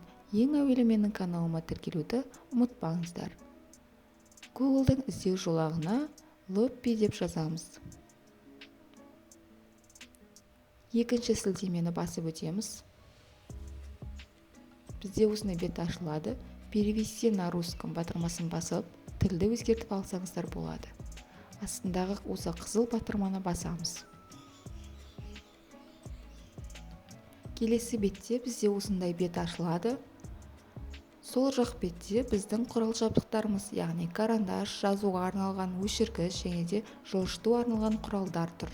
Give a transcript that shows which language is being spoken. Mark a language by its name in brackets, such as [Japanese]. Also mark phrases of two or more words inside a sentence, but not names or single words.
[Kazakh] Ең әуелі менің каналыма тіркелуді ұмытпаңыздар. Google'дың іздеу жолағына Lobby деп жазамыз. Екінші сілтемені басып өтеміз. Бізде осындай бет ашылады. [Russian] Перевести на русском [Kazakh] батырмасын басып, тілді өзгертіп алсаңыздар болады. Астындағы осы қызыл батырманы басамыз. Келесі бетте бізде осындай бет ашылады. Сол жақ бетте біздің құрал жабдықтарымыз, яғни карандаш, жазуға арналған өшіргіш және де жылжыту арналған құралдар тұр.